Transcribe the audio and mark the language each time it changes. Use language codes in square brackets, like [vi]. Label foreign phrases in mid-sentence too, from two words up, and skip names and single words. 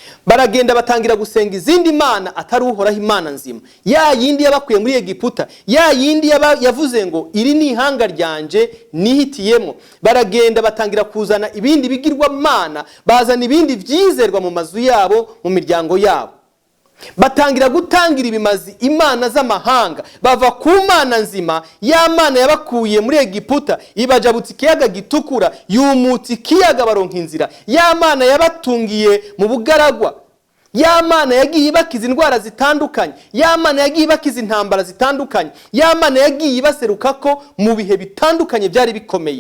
[rn] baragenda batangira gusenga izindi mana atari uhoraho Imana nzima, ya yindi yabakuye muri Egiputa, ya yindi yavuze ngo iri ni ihanga ryanje nihitiyemo. Baragenda batangira kuzana ibindi bigirwa mana, bazana ibindi vyizerwa mu mazu yabo, mu miryango yabo. Batangira gutangira ibimazi imana z'amahanga, bava ku mana nzima, ya mana yabakuye muri Egiputa ibajabutse ikiyaga gitukura, yumutse ikiyaga baronka inzira, ya mana yabatungiye mu bugaragwa, ya mana yagiye ibakiza indwara zitandukanye, ya mana yagiye ibakiza intambara zitandukanye, ya mana yagiye ibaserukako mu bihe bitandukanye byari bikomeye.